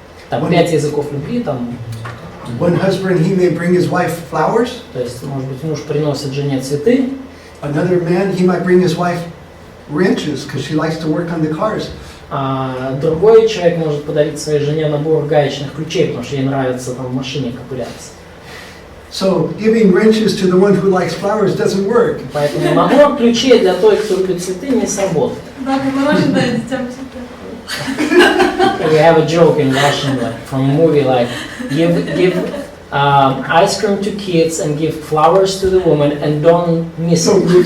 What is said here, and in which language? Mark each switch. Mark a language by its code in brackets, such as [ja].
[ru] Там 5 языков любви, там. [en] One husband, he may bring his wife flowers. [ru] То есть, может быть, муж приносит жене цветы. [en] Another man, he might bring his wife wrenches because she likes to work on the cars. [ru] Другой человек может подарить своей жене набор гаечных ключей, потому что ей нравится там в машине ковыряться. [en] So giving wrenches to the one who likes flowers doesn't work. [ru] Поэтому набор ключей для той, кто любит цветы, не сработает. Да, как мороженое детям цветы. [en] We have a joke in Russian from a movie like give ice cream to kids and give flowers to the woman and don't miss it.